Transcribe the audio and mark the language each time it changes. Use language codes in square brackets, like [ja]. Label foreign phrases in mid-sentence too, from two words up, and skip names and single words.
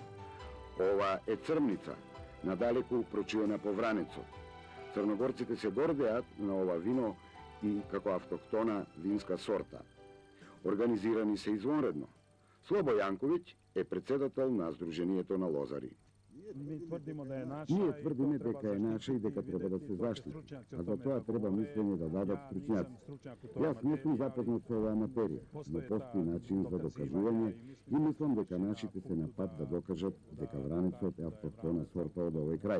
[mk] Ова е Црмница, надалеку прочуена по Вранецот. Црногорците се гордеат на ова вино и како автохтона винска сорта. Организирани се извонредно. Слобо Јанковиќ е председател на Сдруженијето на лозари. [sr] Mi tvrdimo da je naša. [mk] Ние тврдиме дека е наша и дека треба да се заштити, а за тоа треба мислење да дадат стручњаци. Јас не сум запознат со оваа материја, но постои начин за докажување и мислам дека нашите се на пат да докажат дека вранецот е автохтона сорта од овој крај.